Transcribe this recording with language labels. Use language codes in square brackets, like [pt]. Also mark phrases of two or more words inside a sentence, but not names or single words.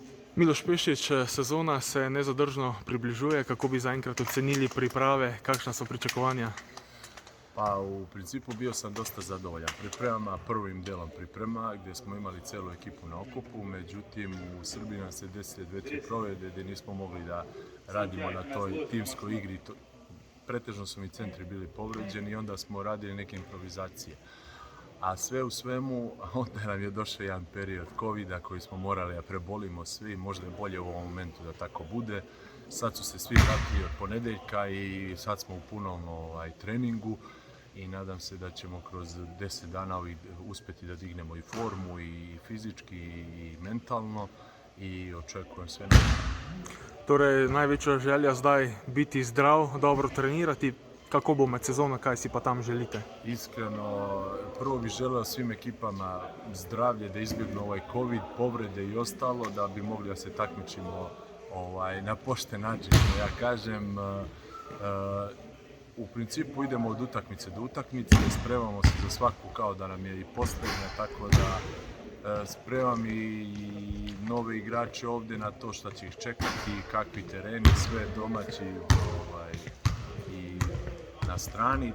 [sl] Miloš Pešić, sezona se nezadržno približuje. Kako bi zaenkrat ocenili priprave, kakšna so pričakovanja? [sr] Pa u principu bio sam dosta zadovoljan pripremama, prvim delom priprema gdje smo imali cijelu ekipu na okupu, međutim u Srbiji nam se desile 2-3 povrede gdje nismo mogli da radimo na toj timskoj igri. Pretežno su mi centri bili povređeni i onda smo radili neke improvizacije. A sve u svemu, onda nam je došao jedan period covida koji smo morali da prebolimo svi, možda je bolje u ovom momentu da tako bude. Sad su se svi vratili od ponedeljka i sad smo u punom treningu i nadam se da ćemo kroz 10 dana uspjeti da dignemo i formu i fizički i mentalno i očekujem sve najbolje. [sl] Torej, največja želja zdaj biti zdrav, dobro trenirati. Kako bo med sezono, kaj si pa tam želite? [sr] Iskreno, prvo bih želeo svim ekipama zdravlje, da izbjegnu ovaj covid, povrede i ostalo, da bi mogli da se takmičimo na pošten način, što ja kažem. U principu idemo od utakmice do utakmice, spremamo se za svaku kao da nam je i posljednja, tako da spremam i nove igrače ovdje na to što će ih čekati, kakvi tereni, sve domaći i na strani.